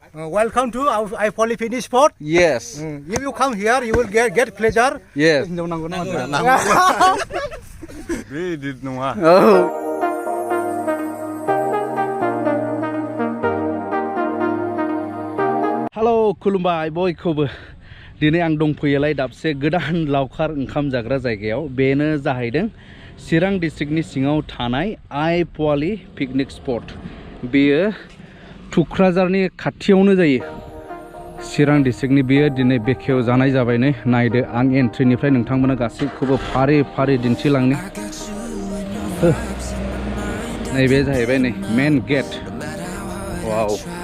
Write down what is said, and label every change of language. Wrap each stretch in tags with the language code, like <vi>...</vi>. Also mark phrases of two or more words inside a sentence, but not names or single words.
<en>Welcome to our Aiepoali Picnic Spot. Yes. If you come here, you will get pleasure. Yes. Oh. Hello,</en> <brx>खुलुमबाय बयखौबो दिनै आं दंफैयोलाय दाबसे गोदान लावखार ओंखाम जाग्रा जायगायाव बेनो जाहैदों चिरां डिस्ट्रिक्टनि सिङाव थानाय आइएपोवाली</brx> <en>picnic spot</en> <brx>बेयो तुक्राझारनि खाथियावनो जायो चिरां डिस्ट्रिक्टनि बेयो दिनै बेखेव जानाय जाबाय नै नायदो आं एन्ट्रिनिफ्राय नोंथांमोना गासैखौबो फारि फारि दिन्थिलांनो नैबे जाहैबाय नै</brx> <en>main gate</en> <brx>वाव</brx>